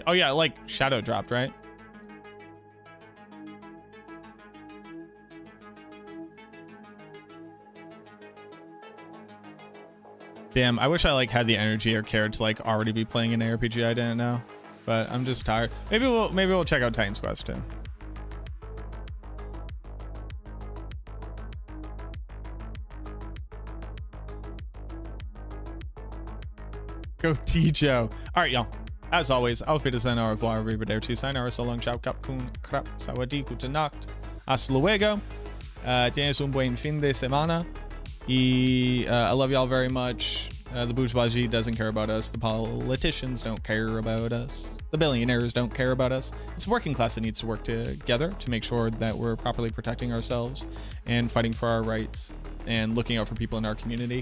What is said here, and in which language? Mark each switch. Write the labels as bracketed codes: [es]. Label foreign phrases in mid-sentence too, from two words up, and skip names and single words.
[en] Oh yeah, like Shadow dropped, right? Damn, I wish I like had the energy or cared to like already be playing an ARPG I didn't know, but I'm just tired. Maybe we'll check out Titan's Quest too. Go Tijo. All right, y'all. As always, [de] auf Wiedersehen, [fr] au revoir, [de] arrivederci, sayonara, [en] so long, [de] ciao, [th] ขอบ คุณ ครับ สวัสดี, [de] gute Nacht, [es] hasta luego. Tienes un buen fin de semana. [en] I love y'all very much. The bourgeoisie doesn't care about us. The politicians don't care about us. The billionaires don't care about us. It's the working class that needs to work together to make sure that we're properly protecting ourselves and fighting for our rights and looking out for people in our community.